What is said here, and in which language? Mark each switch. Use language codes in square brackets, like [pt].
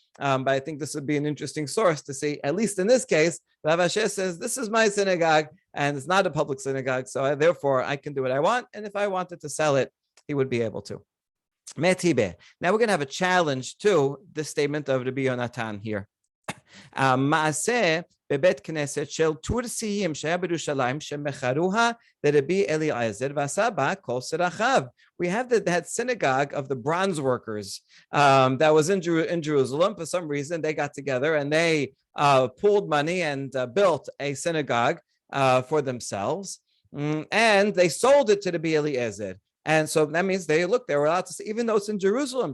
[en] But I think this would be an interesting source to see, at least in this case, Rav Asher says, this is my synagogue, and it's not a public synagogue, so therefore I can do what I want, and if I wanted to sell it, he would be able to. Metibe. Now we're going to have a challenge to this statement of Rabbi Yonatan here. [he] מעשה בבית כנסת של תורסיים שהיה בירושלים שמכרוה לרבי אליעזר ועשה בה כל צרכיו. [en] We have that synagogue of the bronze workers that was in Jerusalem. For some reason, they got together and they pooled money and built a synagogue for themselves. And they sold it to the Rabbi Eliezer. And so that means they were allowed to see, even though it's in Jerusalem.